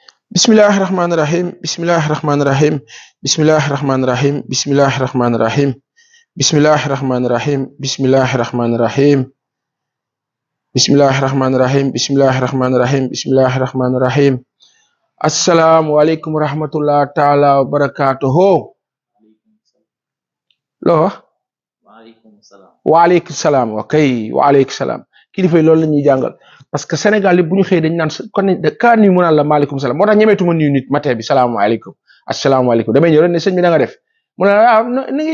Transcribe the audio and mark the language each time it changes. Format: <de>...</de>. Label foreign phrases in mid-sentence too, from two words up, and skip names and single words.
<ar>بسم الله الرحمن الرحيم. بسم الله الرحمن الرحيم. بسم الله الرحمن الرحيم. بسم الله الرحمن الرحيم. بسم الله الرحمن الرحيم. بسم الله الرحمن الرحيم. بسم الله الرحمن الرحيم. بسم الله الرحمن الرحيم. بسم الله الرحمن الرحيم. السلام عليكم ورحمة الله تعالى وبركاته.</ar> <wo>Lo waaleykum salaam wa kay waaleykum salaam kilifa yi loolu la ñuy jàngal</wo> <fr>parce que</fr> <wo>Sénégal yi bu ñu xëyee dañ naan kon kaa nuyu mu naan la maaleykum salaam moo tax ñemeetuma nuyu nit matin bi salaamaaleykum asalaamaaleykum damay ñëw rek ne sëñ bi na nga def mu ne la ni ngi</wo>